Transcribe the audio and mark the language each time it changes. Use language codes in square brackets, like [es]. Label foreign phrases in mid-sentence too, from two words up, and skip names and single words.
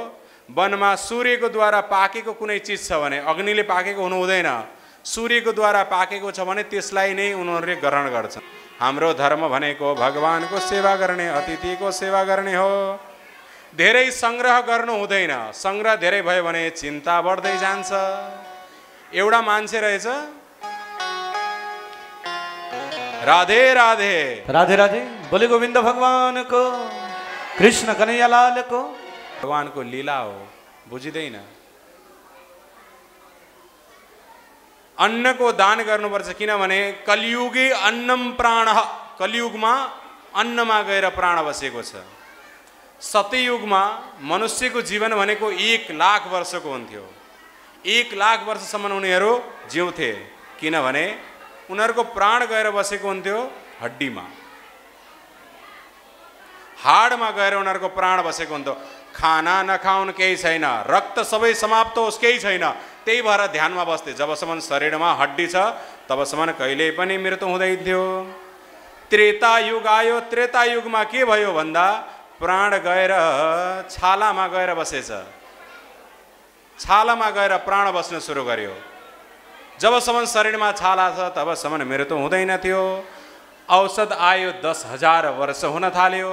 [ne] वनमा सूर्यको द्वारा पाकेको कुनै चिज छ भने, अग्निले पाकेको हुनु हुँदैन, सूर्यको द्वारा पाकेको छ भने त्यसलाई नै उनीहरूले ग्रहण गर्छन्। हाम्रो धर्म भनेको भगवानको सेवा गर्ने, अतिथिको सेवा गर्ने हो। धेरै सङ्ग्रह गर्नु हुँदैन। सङ्ग्रह धेरै भयो भने चिन्ता बढ्दै जान्छ। एउटा मान्छे रहेछ, राधे राधे [hi] राधे राधे बोले गोविंद भगवान को, कृष्ण कन्हैया लाल को। [ne] भगवानको लीला हो, बुझिँदैन। अन्नको दान गर्नुपर्छ, किनभने [sa] कलियुगी अन्नम प्राण। [ne] कलियुगमा अन्नमा गएर प्राण बसेको छ। सतयुगमा मनुष्यको जीवन भनेको 1 लाख वर्षको हुन्थ्यो। 1 लाख वर्षसम्म उनीहरू जिउँथे, किनभने उनीहरूको प्राण गएर बसेको हुन्थ्यो हड्डीमा, हाडमा गएर उनीहरूको प्राण बसेको हुन्थ्यो। खाना नखाउन् केही छैन, रक्त सबै समाप्त होस् केही छैन, त्यही भएर ध्यानमा बस्थे। जबसम्म शरीरमा हड्डी छ तबसम्म कहिल्यै पनि मृत्यु हुँदैन थियो। त्रेता युग आयो। त्रेता युगमा के भयो भन्दा प्राण गएर छालामा गएर बसेछ। छालामा गएर प्राण बस्न सुरु गर्यो। जबसम्म शरीरमा छाला छ तबसम्म मृत्यु हुँदैन थियो। औषध आयो 10,000 वर्ष हुन थाल्यो।